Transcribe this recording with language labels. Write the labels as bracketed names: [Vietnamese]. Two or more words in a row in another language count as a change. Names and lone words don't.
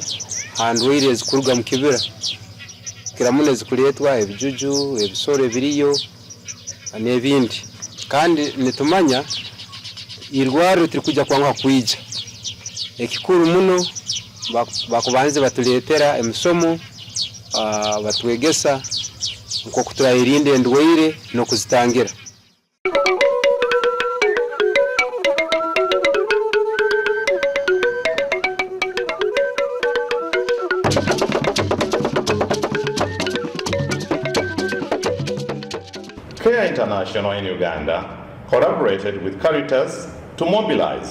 [Nyankole] handwire zikuruga mu kibera kiramune zikuletwa ebijuju ebisore biriyo n'ebindi kandi nitumanya irwaro turi kujya kwanga kwija ekikuru muno bakubanze batuletera emisomo batwegesa uko kuturayirinde endwaire no kuzitangira. [English] CARE International in Uganda collaborated with Caritas to mobilize